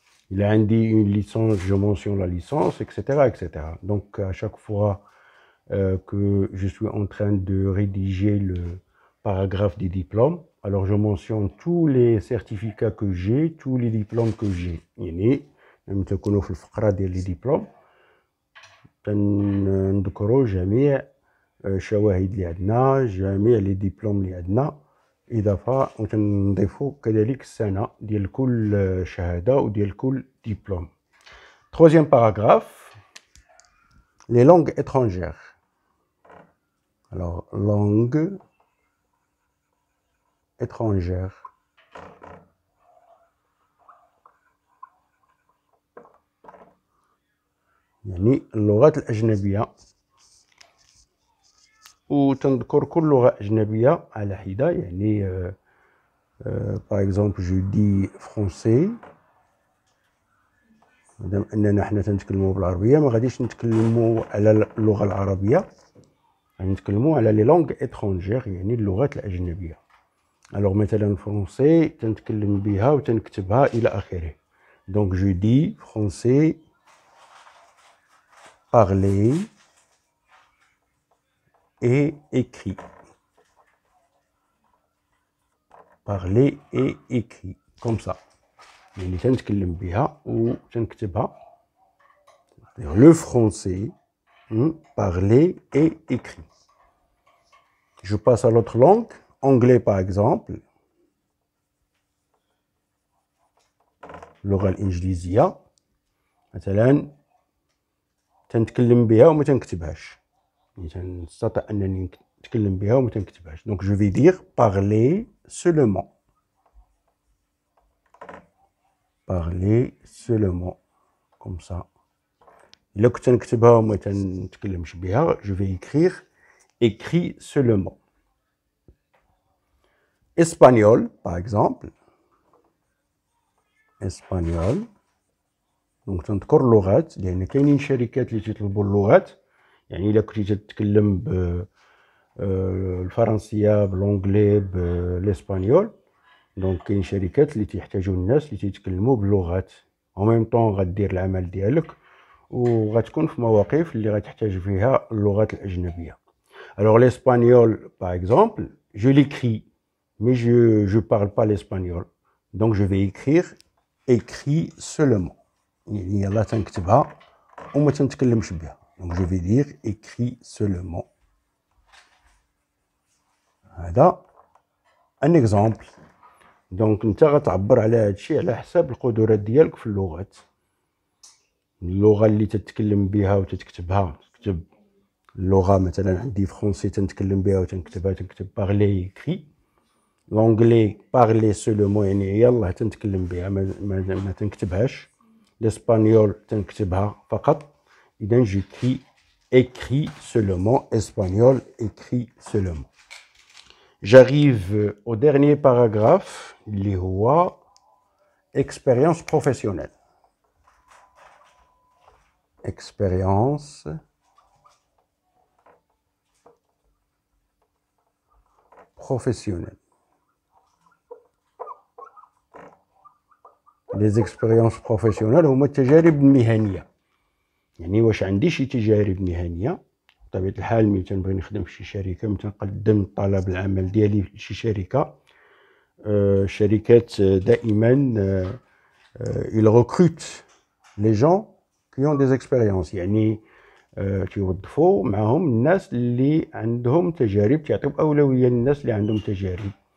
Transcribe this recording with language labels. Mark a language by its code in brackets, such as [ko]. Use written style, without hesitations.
[fr] Il a indiqué une licence, je mentionne la licence, etc., etc. Donc, à chaque fois que je suis en train de rédiger le paragraphe des diplômes, alors je mentionne tous les certificats que j'ai, tous les diplômes que j'ai. [ar] يعني لما تكونوا في الفقرة ديال لي ديبلوم تنذكروا جميع الشواهد اللي عندنا، جميع لي ديبلوم اللي عندنا، إضافة وتنضيفوا كذلك السنة ديال كل شهادة وديال كل دبلوم. [fr] Troisième paragraphe, les langues étrangères. Alors, langue étrangère. [ar] يعني اللغات الأجنبية. وتنذكر كل لغة أجنبية على حدة. يعني [fr] par exemple je dis français. [ar] مادام أننا حنا تنتكلموا بالعربية ما غاديش نتكلموا على اللغة العربية، غادي نتكلموا على [fr] لي لونغ إترونجيغ [ar] يعني اللغات الأجنبية. [fr] alors [ar] مثلا فرونسي تنتكلم بها وتنكتبها إلى آخره. [fr] donc je dis français parlé et écrit. parler et écrit comme ça. يعني تنتكلم بها وتنكتبها. le français parler et écrit. Je passe à l'autre langue, anglais par exemple. [ar] اللغة الإنجليزية مثلا تنتكلم بها وما تنكتبهاش. يعني تنستطيع أنني نتكلم بها وما تنكتبهاش. [fr] donc je vais dire parler seulement. parler seulement comme ça. [ar] إلا كنت نكتبها وما تنتكلمش بها [fr] je vais écrire écrit seulement. espagnol par exemple. espagnol. donc [ar] تنذكر اللغات لأن كاينين شركات اللي تيطلبوا اللغات. يعني إلا كنتي تتكلم بالفرنسية بالانجلي بالاسبانيول دونك كاين شركات اللي تيحتاجوا الناس اللي تيتكلموا باللغات. [fr] en même temps [ar] غدير العمل ديالك وغتكون في مواقف اللي غتحتاج فيها اللغات الأجنبية. [fr] Alors l'espagnol par exemple, je l'écris mais je parle pas l'espagnol. Donc je vais écrire écrit seulement. [ar] يعني يلا تنكتبها وما تنتكلمش بها. [fr] Donc je vais dire écrit seulement. [ar] هذا [fr] un exemple. [ar] دونك انت غتعبر على هادشي على حساب القدرات ديالك في اللغات. اللغه اللي تتكلم بها وتتكتبها تكتب اللغه مثلا عندي فرونسي تنتكلم بها وتنكتبها تنكتب [fr] بارلي اكري. لونجلي بارلي سولومون [ar] يعني يلاه تنتكلم بها ما تنكتبهاش. الاسبانيول تنكتبها فقط. [fr] اذا جيكري écrit seulement, espagnol écrit seulement. J'arrive au dernier paragraphe, [ar] اللي هو [fr] expérience professionnelle. Expérience professionnelle. Les expériences professionnelles [ar] هما التجارب المهنية. يعني واش عندي شي تجارب مهنية بطبيعة الحال ملي تنبغي نخدم في شي شركة ملي تنقدم طلب العمل ديالي لشي شركة الشركات دائما [fr] ils recrutent les gens qui ont des expériences [ar] يعني تيوظفوا معهم الناس اللي عندهم تجارب تعطيو أولوية للناس اللي عندهم تجارب.